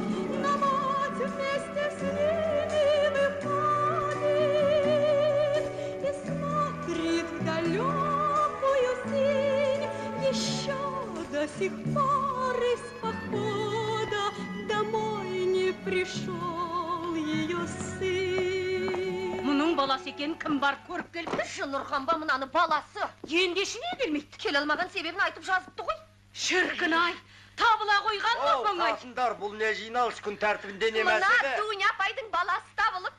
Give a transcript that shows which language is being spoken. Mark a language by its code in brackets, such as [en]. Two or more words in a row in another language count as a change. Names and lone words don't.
[ru] Но мать вместе с ними выходит и смотрит в далекую синь. Еще до сих пор из похода домой не пришел ее сын. [kk] Мұның баласы екен, кім бар көріп келіп? Нұрхан ба мынаны баласы? Ендеші не келмейді? Келе алмаған себебін айтып жазыпты ғой. Шіркін-ай, табыла қойған мұпың-ай. Қатындар, бұл не жиналыс күн тәртібінде не мәселе? Мына Дуня апайдың баласы табылыпты.